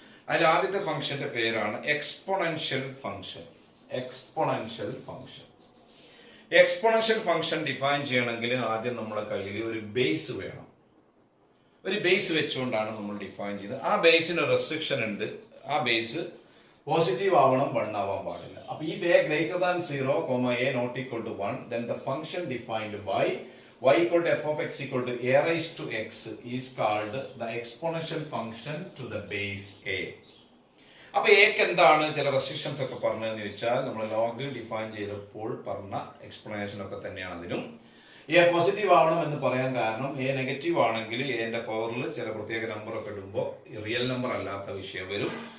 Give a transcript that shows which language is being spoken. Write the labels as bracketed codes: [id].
[ml] അതിൽ ആദ്യത്തെ ഫംഗ്ഷന്റെ പേരാണ് exponential function. Exponential function exponential function define ചെയ്യണമെങ്കിൽ ആദ്യം നമ്മുടെ കയ്യിൽ ഒരു ബേസ് വേണം. ഒരു ബേസ് വെച്ചുകൊണ്ടാണ് നമ്മൾ ഡിഫൈൻ ചെയ്തത്. ആ ബേസിന് റെസ്ട്രിക്ഷൻ ഉണ്ട്. ആ ബേസ് പോസിറ്റീവ് ആവണം, 1 ആവാൻ പാടില്ല. [en] അപ്പൊ ഈ a greater than 0, a not equal to 1, then the function defined by y equal to f of x equal to a raised to x is called the exponential function to the base a. [ml] അപ്പൊ എക്ക് എന്താണ് ചില restrictions ഒക്കെ പറഞ്ഞതെന്ന് ചോദിച്ചാൽ, നമ്മൾ log define ചെയ്തപ്പോൾ പറഞ്ഞ എക്സ്പ്ലനേഷൻ ഒക്കെ തന്നെയാണ് അതിനും. എ പോസിറ്റീവ് ആവണം എന്ന് പറയാൻ കാരണം, എ നെഗറ്റീവ് ആണെങ്കിൽ എന്റെ പവറിൽ ചില പ്രത്യേക നമ്പർ ഒക്കെ ഇടുമ്പോൾ റിയൽ നമ്പർ അല്ലാത്ത വിഷയം വരും.